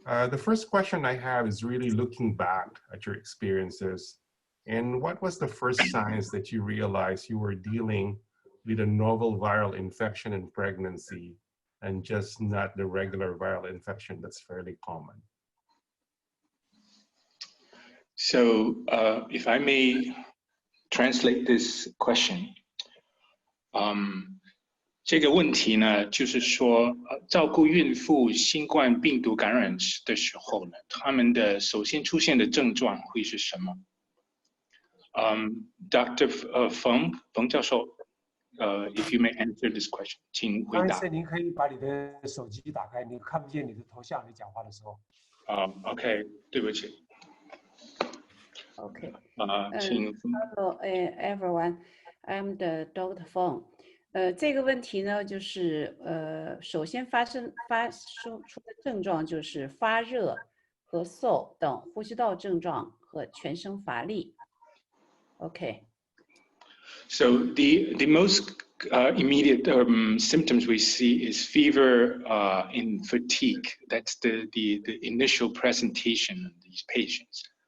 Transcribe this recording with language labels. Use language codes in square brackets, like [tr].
[en] The first question I have is really looking back at your experiences, and what was the first signs that you realized you were dealing with a novel viral infection in pregnancy and just not the regular viral infection that's fairly common? [zh] So if I may translate this question, 这个问题呢，就是说，照顾孕妇新冠病毒感染的时候呢，他们的首先出现的症状会是什么？Dr. [en] Feng 教授，if you may answer this question，请回答。 [zh] 您可以把你的手机打开，你看不见你的头像，你讲话的时候。 OK， 对不起。 [en] Okay. [zh] 请。 [en] Hello, everyone. I'm the Dr. Feng. [zh] 这个问题呢，就是首先发出的症状就是发热、咳嗽等呼吸道症状和全身乏力。 [en] Okay. So the most immediate symptoms we see is fever and fatigue. That's the initial presentation of these patients.